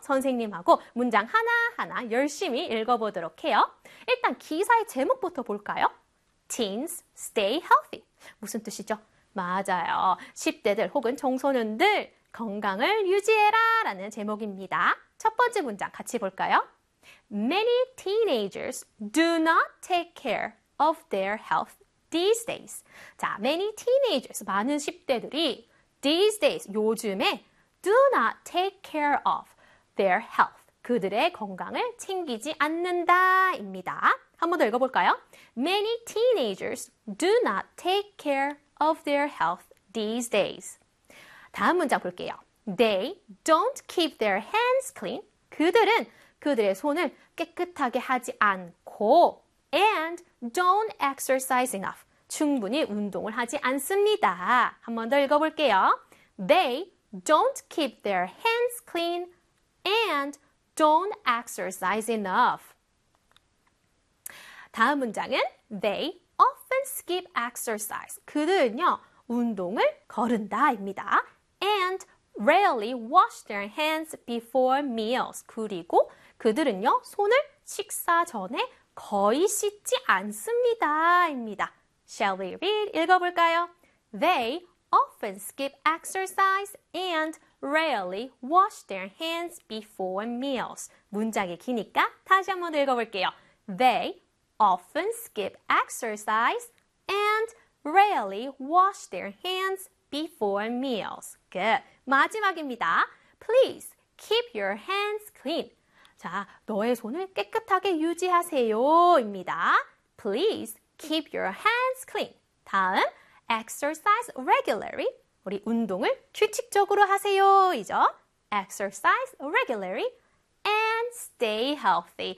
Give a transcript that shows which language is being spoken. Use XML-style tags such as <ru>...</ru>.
<ko>선생님하고 문장 하나하나 열심히 읽어보도록 해요. 일단 기사의 제목부터 볼까요?</ko> <en>Teens stay healthy.</en> <ko>무슨 뜻이죠? 맞아요. 10대들 혹은 청소년들 건강을 유지해라 라는 제목입니다. 첫 번째 문장 같이 볼까요?</ko> <en>Many teenagers do not take care of their health these days. 자, many teenagers,</en> <ko>많은 10대들이</ko> <en>these days,</en> <ko>요즘에</ko> <en>do not take care of their health.</en> <ko>그들의 건강을 챙기지 않는다 입니다. 한 번 더 읽어볼까요?</ko> <en>Many teenagers do not take care of their health these days.</en> <ko>다음 문장 볼게요.</ko> <en>They don't keep their hands clean.</en> <ko>그들은 그들의 손을 깨끗하게 하지 않고</ko> <en>and don't exercise enough.</en> <ko>충분히 운동을 하지 않습니다. 한 번 더 읽어볼게요.</ko> <en>They don't keep their hands clean and don't exercise enough.</en> <ko>다음 문장은</ko> <en>they often skip exercise.</en> <ko>그들은요, 운동을 거른다입니다.</ko> <en>And rarely wash their hands before meals.</en> <ko>그리고 그들은요, 손을 식사 전에 거의 씻지 않습니다입니다.</ko> <en>Shall we read?</en> <ko>읽어볼까요?</ko> <en>They often skip exercise and rarely wash their hands before meals.</en> <ko>문장이 기니까 다시 한번 읽어볼게요.</ko> <en>They often skip exercise and rarely wash their hands before meals. Good.</en> <ko>마지막입니다.</ko> <en>Please keep your hands clean.</en> <ko>자, 너의 손을 깨끗하게 유지하세요입니다.</ko> <en>Please keep your hands clean. 다음, exercise regularly.</en> <ko>우리 운동을 규칙적으로 하세요이죠.</ko> <en>Exercise regularly and stay healthy.</en>